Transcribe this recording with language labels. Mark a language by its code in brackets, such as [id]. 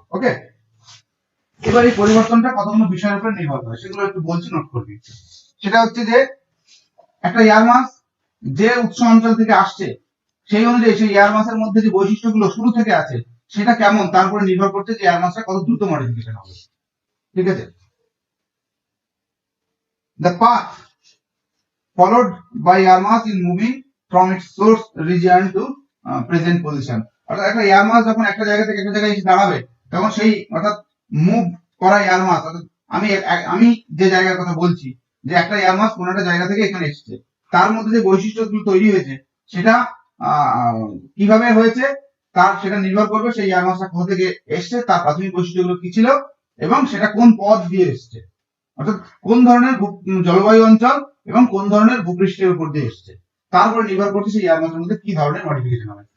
[bn] ওকে, এবার এই পরিবর্তনটা কতগুলো বিষয়ের উপর নির্ভর করে সেগুলো একটু বলছি, নোট করবি। সেটা হচ্ছে যে একটা এয়ার মাস যে উৎস অঞ্চল থেকে আসছে, সেই অনুযায়ী সেই এয়ার মাসের মধ্যে যে বৈশিষ্ট্যগুলো শুরু থেকে আছে সেটা কেমন, তার উপরে নির্ভর করছে যে এয়ার মাসটা কত দ্রুত মডিফিকেশন হবে। ঠিক আছে, [en] the path followed by air mass in moving from its source region to present position। [bn] অর্থাৎ একটা এয়ার মাস যখন একটা জায়গা থেকে একটা জায়গায় এসে দাঁড়াবে, তখন সেই অর্থাৎ মুভ করা এয়ার মাস, অর্থাৎ আমি যে জায়গার কথা বলছি, যে একটা এয়ার মাস কোন একটা জায়গা থেকে এখানে এসেছে, তার মধ্যে যে বৈশিষ্ট্যগুলো তৈরি হয়েছে সেটা কিভাবে হয়েছে তার সেটা নির্ভর করবে সেই এয়ার মাসটা কোথা থেকে এসছে, তার প্রাথমিক বৈশিষ্ট্যগুলো কি ছিল, এবং সেটা কোন পথ দিয়ে এসছে, অর্থাৎ কোন ধরনের জলবায়ু অঞ্চল এবং কোন ধরনের ভূপৃষ্ঠের উপর দিয়ে এসছে, তার উপর নির্ভর করছে সেই এয়ার মাসের মধ্যে কি ধরনের মডিফিকেশন হবে।